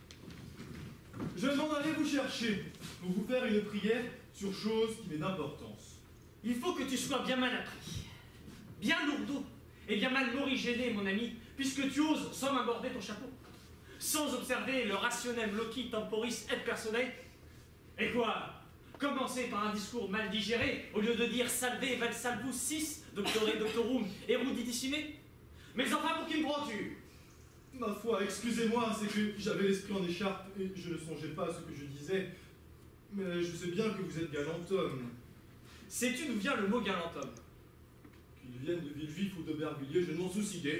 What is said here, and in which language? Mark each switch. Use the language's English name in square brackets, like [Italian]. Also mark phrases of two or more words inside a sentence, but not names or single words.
[French] Je m'en allais vous chercher pour vous faire une prière sur chose qui m'est d'importance. Il faut que tu sois bien mal appris, bien lourdeau et bien mal morigéné, mon ami, puisque tu oses sans aborder ton chapeau, sans observer le [Latin] rationem loci temporis et personae. [French] Et quoi? Commencer par un discours mal digéré, au lieu de dire [Latin] salve val salvus sis, doctore doctorum eruditissime? [French] Mais enfin, pour qui me prends-tu? Ma foi, excusez-moi, c'est que j'avais l'esprit en écharpe et je ne songeais pas à ce que je disais. Mais je sais bien que vous êtes galant homme. Sais-tu d'où vient le mot galant homme? Qu'il vienne de Villejuif ou d'Aubervilliers, je ne m'en soucie guère.